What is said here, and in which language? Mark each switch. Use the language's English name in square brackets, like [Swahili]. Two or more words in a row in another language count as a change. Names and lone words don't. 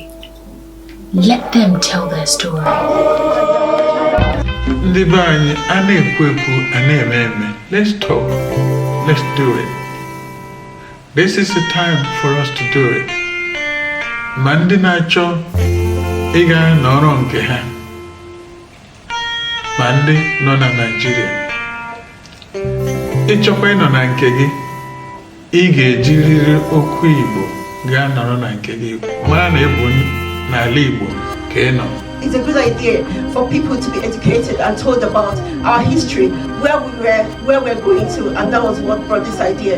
[English] Let them tell their story. Let's talk. Let's do it. This is the time for us to do it. [Igbo] Mandi nacho iga noro nke ha. Mandi no na Nigeria. Ịchọkwa ịnọ na nke gị, ị ga-ejiriri okwu Igbo gaa nọrọ na nke gị. Mara na ịbụ n'ala Igbo ka ị nọ. [English] It's a good idea for people to be educated and told about our history, where we were, where we're going to, and that was what brought this idea.